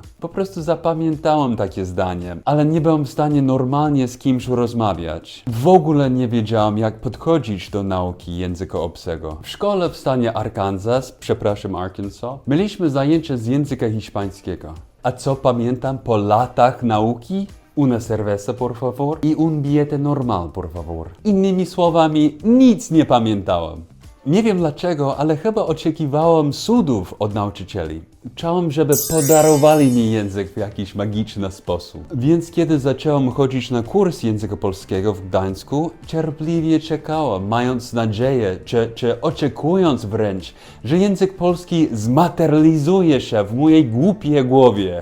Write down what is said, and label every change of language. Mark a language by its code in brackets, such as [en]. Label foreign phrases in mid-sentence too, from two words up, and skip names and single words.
[pl] Po prostu zapamiętałem takie zdanie, ale nie byłem w stanie normalnie z kimś rozmawiać. W ogóle nie wiedziałem, jak podchodzić do nauki języka obcego. W szkole w stanie Arkansas, mieliśmy zajęcia z języka hiszpańskiego. A co pamiętam po latach nauki? [es] Una cerveza, por favor, i un billete normal, por favor. [pl] Innymi słowami, nic nie pamiętałem. Nie wiem dlaczego, ale chyba oczekiwałem cudów od nauczycieli. Chciałem, żeby podarowali mi język w jakiś magiczny sposób. Więc kiedy zacząłem chodzić na kurs języka polskiego w Gdańsku, cierpliwie czekałem, mając nadzieję, czy oczekując wręcz, że język polski zmaterializuje się w mojej głupiej głowie.